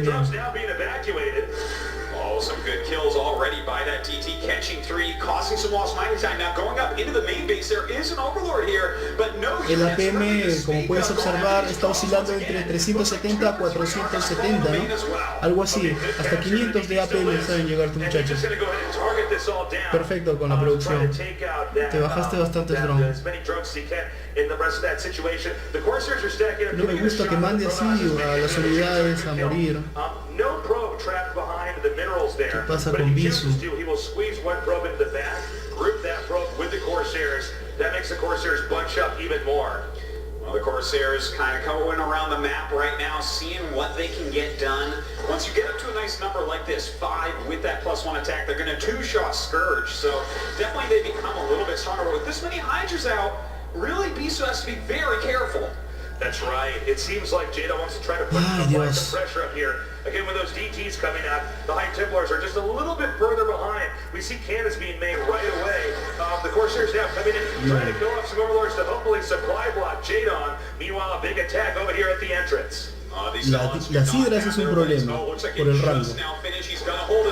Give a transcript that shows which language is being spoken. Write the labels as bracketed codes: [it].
[en] The drone's now being evacuated. Oh, some good kills already by that DT, catching 3, causing some lost mining time. Now going up into the main base, there is an overlord here, but no. [es] El APM, como puedes observar, está oscilando entre 370 a 470, ¿no? Algo así, hasta 500 de APM saben llegar tus muchachos. Perfecto con la producción. Te bajaste bastantes drones. No me gusta que mande así a las unidades a morir. ¿Qué pasa con BISU? [en] He will squeeze 1 probe into the back, group that probe with the Corsairs. That makes the Corsairs bunch up even more. Well, the Corsairs kind of going around the map right now, seeing what they can get done. Once you get up to a nice number like this, 5 with that +1 attack, they're going to 2-shot Scourge. So definitely they become a little bit stronger. But with this many Hydras out, really BISU has to be very careful. That's right. It seems like JAEDONG wants to try to put some pressure up here. Again, with those DTs coming out, the High Templars are just a little bit further behind. We see cannons being made right away. The Corsairs now coming in, trying to kill off some Overlords to hopefully supply block JAEDONG. Meanwhile, a big attack over here at the entrance. [es] Las hidras es un problema por el rango.